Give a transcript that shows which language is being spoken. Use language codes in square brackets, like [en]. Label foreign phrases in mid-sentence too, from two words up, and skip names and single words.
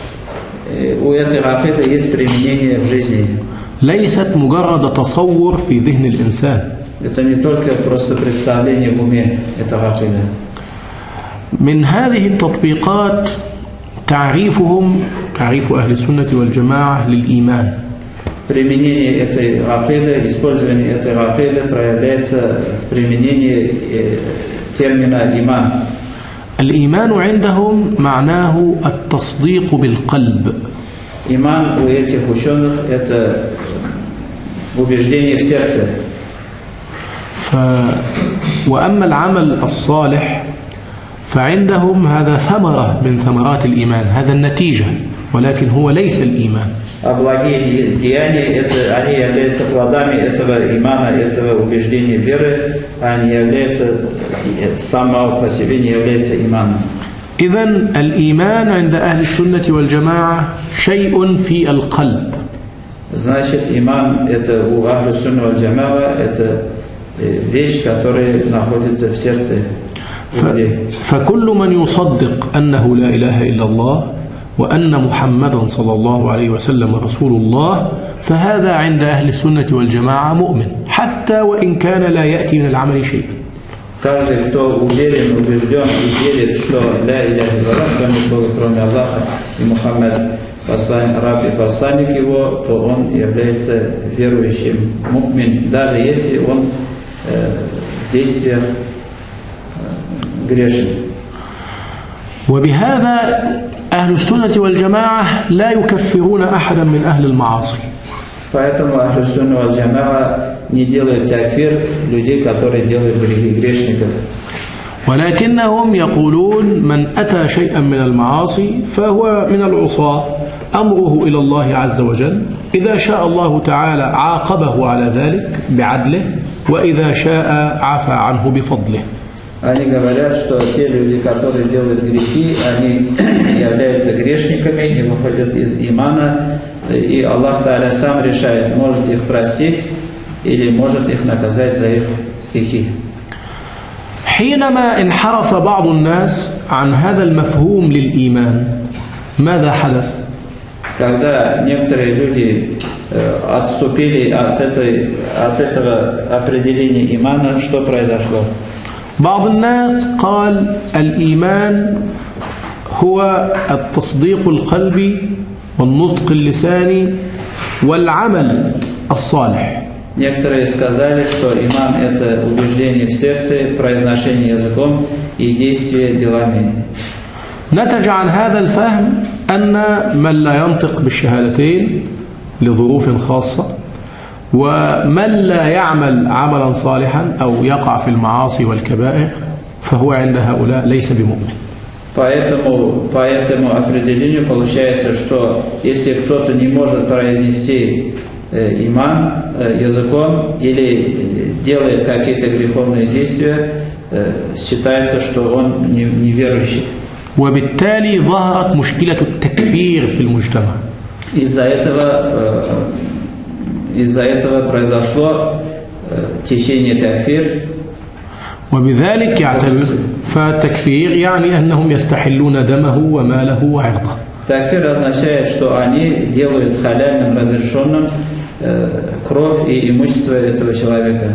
[ar] ليست مجرد تصور في ذهن الإنسان. من هذه التطبيقات تعريف أهل السنة والجماعة للإيمان. [ru] Применение этой акиды, использование этой акиды проявляется в применении термина «иман». [ar] الإيمان عندهم معناه التصديق بالقلب. [ru] Иман у этих ученых – это убеждение в сердце. [ar] وأما العمل الصالح فعندهم هذا ثمرة من ثمرات الإيمان، هذا النتيجة، ولكن هو ليس الإيمان. [ru] А благие деяния, они являются плодами этого имана, этого убеждения веры, они являются, само по себе не являются иманом. [ar] إذن الإيمان عند أهل السنة والجماعة شيء في القلب. [ru] Значит, иман это у [ar] أهل السنة والجماعة, [ru] это вещь, которая находится в сердце. [ar] فكل من يصدق أنه لا إله إلا الله وأن محمدا صلى الله عليه وسلم رسول الله فهذا عند أهل السنة والجماعة مؤمن، حتى وإن كان لا يأتي من العمل شيء. [ru] Каждый, кто уверен, убежден и верит, что [ar] لا إله إلا الله, [ru] что нет Бога кроме Аллаха, и Мухаммад раб и посланник его, то он является верующим, мукмин, даже если он в действиях грешен. [ar] وبهذا أهل السنة والجماعة لا يكفرون أحدا من أهل المعاصي. [ru] Поэтому [ar] أهل السنة والجماعة [ru] не делают такфир людей, которые делают грешников. [ar] ولكنهم يقولون من أتى شيئا من المعاصي فهو من العصاة، أمره إلى الله عز وجل، إذا شاء الله تعالى عاقبه على ذلك بعدله، وإذا شاء عفى عنه بفضله. [ru] Они говорят, что те люди, которые делают грехи, они являются грешниками, не выходят из имана, и [ar] الله تعالى [ru] сам решает, может их простить или может их наказать за их грехи. [ar] حينما انحرف بعض الناس عن هذا المفهوم للإيمان ماذا حدث؟ [ru] Когда некоторые люди отступили от этого определения имана, что произошло? [ar] بعض الناس قال الإيمان هو التصديق القلبي والنطق اللساني والعمل الصالح. [ru] Некоторые сказали, что иман – это убеждение в сердце, произношение языком и действие делами. [ar] نتج عن هذا الفهم أن من لا ينطق بالشهادتين لظروف خاصة، ومن لا يعمل عملا صالحا أو يقع في المعاصي والكبائر فهو عند هؤلاء ليس بمؤمن. [ru] По этому определению получается, что если кто-то не может произнести иман языком или делает какие-то греховные действия, считается, что он неверующий. [ar] وبالتالي ظهرت مشكلة التكفير في المجتمع. [ru] Из-за этого произошло течение такфир. [ar] وبذلك فالتكفير يعني أنهم يستحلون دمه وماله وعرضه. [ru] Такфир означает, что они делают халяльным, разрешенным кровь и имущество этого человека.